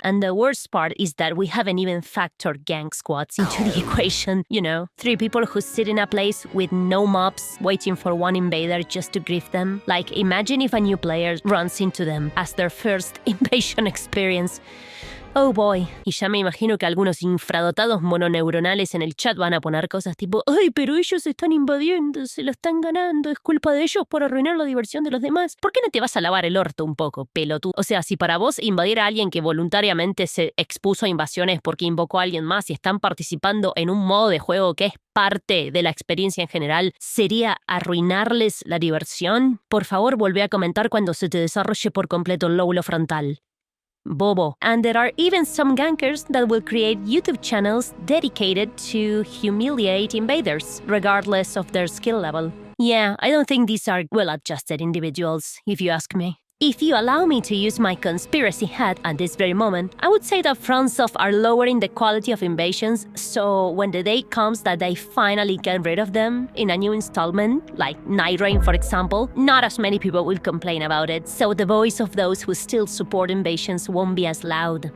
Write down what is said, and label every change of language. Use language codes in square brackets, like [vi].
[en] And the worst part is that we haven't even factored gank squads into the equation, you know? 3 people who sit in a place with no mobs, waiting for one invader just to grief them. Like, imagine if a new player runs into them as their first invasion experience. Oh boy. [es] Y ya me imagino que algunos infradotados mononeuronales en el chat van a poner cosas tipo ¡ay, pero ellos están invadiendo, se lo están ganando, es culpa de ellos por arruinar la diversión de los demás! ¿Por qué no te vas a lavar el orto un poco, pelotudo? O sea, si para vos invadir a alguien que voluntariamente se expuso a invasiones porque invocó a alguien más y están participando en un modo de juego que es parte de la experiencia en general, ¿sería arruinarles la diversión? Por favor, volvé a comentar cuando se te desarrolle por completo el lóbulo frontal. Bobo. [en] And there are even some gankers that will create YouTube channels dedicated to humiliate invaders, regardless of their skill level. Yeah, I don't think these are well-adjusted individuals, if you ask me. If you allow me to use my conspiracy hat at this very moment, I would say that FromSoft are lowering the quality of invasions, so when the day comes that they finally get rid of them in a new installment, like Night Rain for example, not as many people will complain about it, so the voice of those who still support invasions won't be as loud.